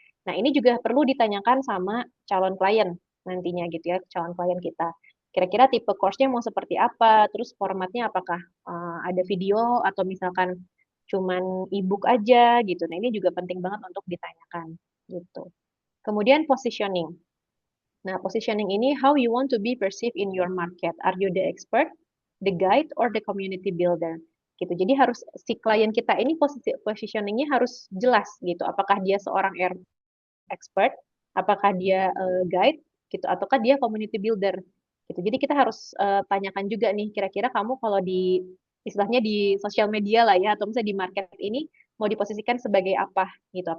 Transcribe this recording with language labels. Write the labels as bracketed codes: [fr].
[id] Nah, ini juga perlu ditanyakan sama calon klien nantinya gitu ya, calon klien kita. Kira-kira tipe course-nya mau seperti apa, terus formatnya apakah ada video atau misalkan cuman e-book aja gitu. Nah, ini juga penting banget untuk ditanyakan gitu. Kemudian positioning. Nah, positioning ini [en] how you want to be perceived in your market. Are you the expert, the guide, or the community builder? [id] Gitu. Jadi harus si klien kita ini positioningnya harus jelas gitu. Apakah dia seorang expert, apakah dia guide, gitu, ataukah dia community builder. Gitu. Jadi kita harus tanyakan juga nih, kira-kira kamu kalau di istilahnya di sosial media lah ya, atau misalnya di market ini mau diposisikan sebagai apa gitu?